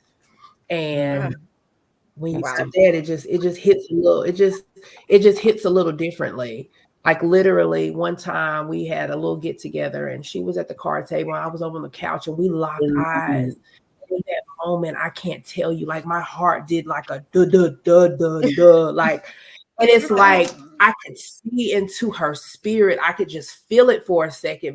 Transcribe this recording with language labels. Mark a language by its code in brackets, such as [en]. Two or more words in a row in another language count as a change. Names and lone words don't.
[en] And when you do that, it just hits a little, it just hits a little differently. Like literally one time we had a little get together and she was at the card table and I was over on the couch and we locked eyes. In that moment, I can't tell you, like my heart did like a duh, duh, duh, duh, duh, like, and it's like I could see into her spirit. I could just feel it for a second.